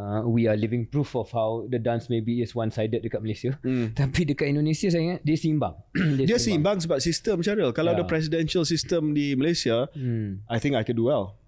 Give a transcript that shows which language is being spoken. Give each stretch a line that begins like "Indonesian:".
English: We are living proof of how the dance maybe is one-sided
Malay: dekat Malaysia. Tapi dekat Indonesia saya ingat dia seimbang. dia seimbang sebab sistem, Syaril. Kalau ada
English: presidential system di Malaysia, I think I could do well.